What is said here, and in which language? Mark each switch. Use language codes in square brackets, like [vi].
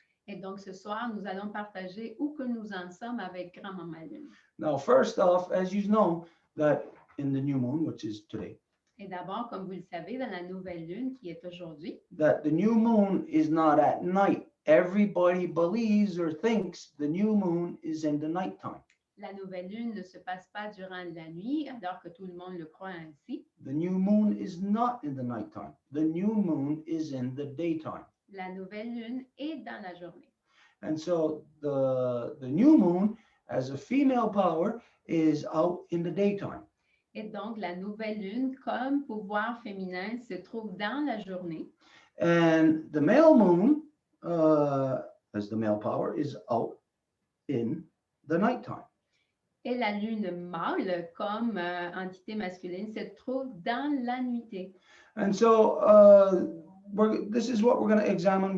[fr] Et donc ce soir, nous allons partager où que nous en sommes avec Grand-Maman Lune. [en] Now, first off, as you know, that in the new moon, which is today, [fr] Et d'abord, comme vous le savez, dans la nouvelle lune qui est aujourd'hui, [en] that the new moon is not at night. Everybody believes or thinks the new moon is in the nighttime. [fr] la nouvelle lune ne se passe pas durant la nuit, alors que tout le monde le croit ainsi. [en] The new moon is not in the nighttime. The new moon is in the daytime. [fr] La nouvelle lune est dans la journée. [en] And so the new moon, as a female power, is out in the daytime. [fr] Et donc, la nouvelle lune, comme pouvoir féminin, se trouve dans la journée. [en] And the male moon, as the male power, is out in the nighttime. [fr] Et la lune mâle, comme entité masculine, se trouve dans la nuitée. [en] And so this is what we're going to examine.